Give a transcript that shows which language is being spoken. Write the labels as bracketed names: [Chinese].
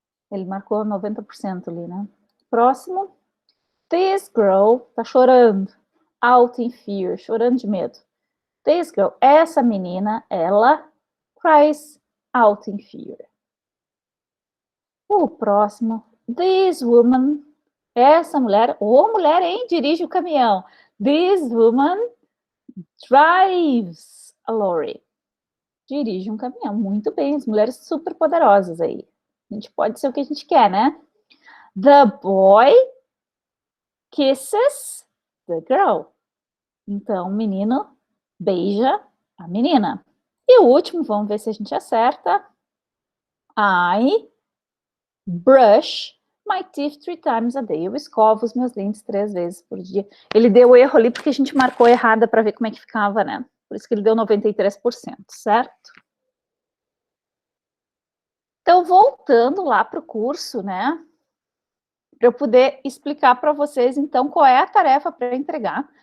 [Portuguese] Ele marcou 90% ali, né? Próximo. [English] This girl [Portuguese] tá chorando. [English] Out in fear, [Portuguese] chorando de medo. [English] This girl, [Portuguese] essa menina, ela [English] cries out in fear. [Portuguese] O próximo. [English] This woman, [Portuguese] essa mulher, ou mulher, hein? Dirige o caminhão. [English] This woman drives a lorry. [Portuguese] Dirige um caminhão. Muito bem, as mulheres super poderosas aí. A gente pode ser o que a gente quer, né? [English] The boy kisses the girl. [Portuguese] Então, o menino beija A menina. E o último, vamos ver se a gente acerta. [English] I brush my teeth 3 times a day. [Portuguese] Eu escovo os meus dentes 3 vezes por dia. Ele deu erro ali porque a gente marcou errada para ver como é que ficava, né? Por isso que ele deu 93%, certo? Então, voltando lá para o curso, né? Para eu poder explicar para vocês, então, qual é a tarefa para entregar.